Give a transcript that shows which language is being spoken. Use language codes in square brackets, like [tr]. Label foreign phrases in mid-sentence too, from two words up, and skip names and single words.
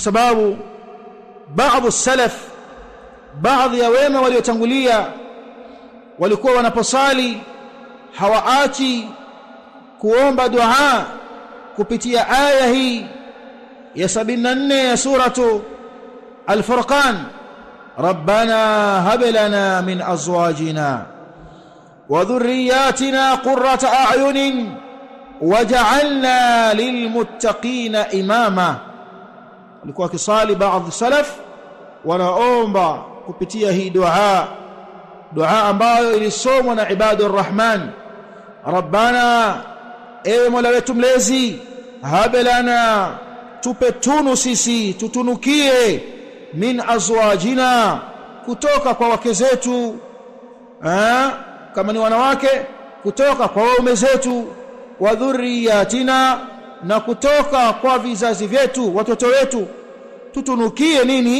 [sw] sababu baadhi salaf, baadhi ya wema waliotangulia, walikuwa wanaposali hawaachi kuomba dua kupitia aya hii ya 74 ya suratu Al-Furqan, [ar] ربنا هب لنا من أزواجنا وذرياتنا قرة أعين واجعلنا للمتقين إماما. [sw] walikuwa wakisali baadhi salaf wanaomba kupitia hii dua ambayo ilisomwa na ibadur [ar] الرحمن، ربنا, [sw] ewe mola wetu mlezi, [ar] هب لنا, [sw] tupe tunu sisi, tutunukie, [ar] من أزواجنا, [sw] kutoka kwa wake zetu, kama ni wanawake kutoka kwa waume zetu, [ar] وذرياتنا, [sw] na kutoka kwa vizazi vyetu, watoto wetu, tutunukie nini?